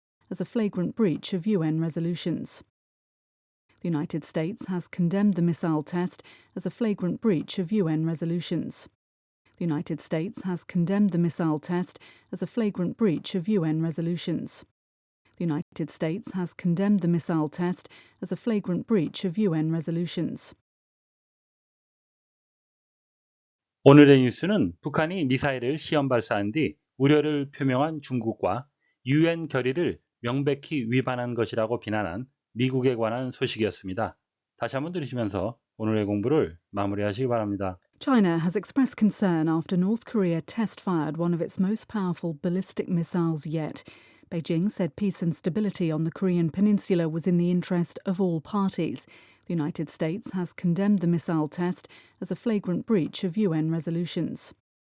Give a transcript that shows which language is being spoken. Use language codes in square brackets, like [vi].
[en] as a flagrant breach of UN resolutions. The United States has condemned the missile test as a flagrant breach of UN resolutions. The United States has condemned the missile test as a flagrant breach of UN resolutions. The United States has condemned the missile test as a flagrant breach of UN resolutions. [ko] 오늘의 뉴스는 북한이 미사일을 시험 발사한 뒤 우려를 표명한 중국과 UN 결의를 명백히 위반한 것이라고 비난한 미국에 관한 소식이었습니다. 다시 한번 들으시면서 오늘의 공부를 마무리하시기 바랍니다. [en] China has expressed concern after North Korea test-fired one of its most powerful ballistic missiles yet. Beijing said peace and stability on the Korean peninsula was in the interest of all parties. The United States has condemned the missile test as a flagrant breach of UN resolutions.